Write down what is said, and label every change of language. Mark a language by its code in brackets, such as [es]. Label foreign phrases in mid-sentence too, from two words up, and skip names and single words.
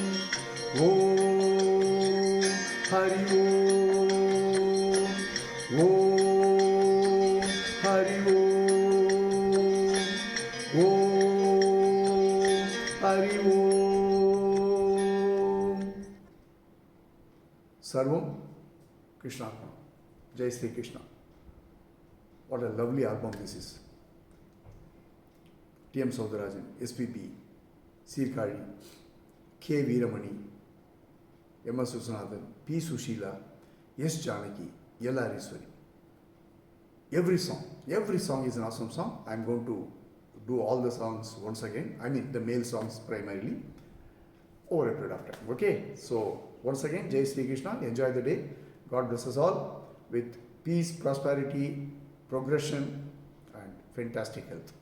[sa] हरि ओम हरि ओम हरि ओम सर्वं कृष्णार्पणम्. [hi] Jai Sri Krishna. [en] What a lovely album this is. T.M. Soundarajan, S.P.P., Sirkari, K. Veeramani, M.S. Viswanathan, P. Sushila, S. Janaki, L. Ariswari. Every song is an awesome song. I am going to do all the songs once again. I mean the male songs primarily over a period of time. Okay, so once again, [hi] Jai Sri Krishna. [en] Enjoy the day. God bless us all with peace, prosperity, progression, and fantastic health.